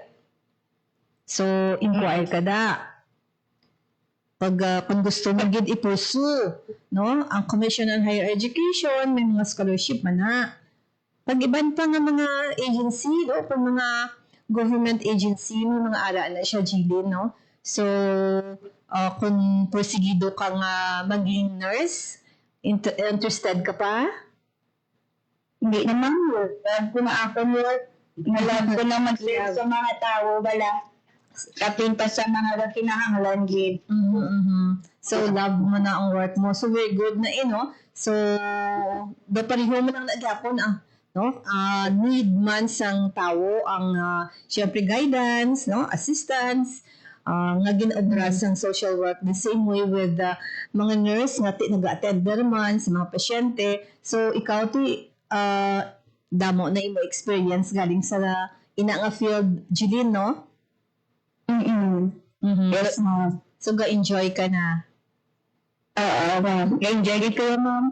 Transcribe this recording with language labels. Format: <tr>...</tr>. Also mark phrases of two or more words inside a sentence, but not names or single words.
<hil>So, inquire ka da. Pag kung gusto mo gid i-pursue, no? Ang Commission on Higher Education may mga scholarship man na. Pag iban pa nga mga agency, no? Pag mga government agency, may mga ara na siya, Jilin, no? So, kung porsigido ka nga maging nurse, interested ka pa? Hindi naman work. Love ko na ako work. Love ko na mag-serve sa mga tao bala. Kapin pa sa mga kinahanglan gid. So, love mo na ang work mo. So, very good na no? So, pareho mo nang nagyapon no?</hil> <en>Need man</en> <hil>sang tao ang syempre guidance, no? Assistance, nga ginobra sang social work the same way with mga nurse nga nag-attend naman sa mga pasyente. So, ikaw damo na imo experience galing sa ina nga field, Jeline, no?</hil> <en>Yes, ma'am.</en> <hil>So, ga-enjoy ka na. Oo, ma'am. Enjoy ko, ma'am.</hil>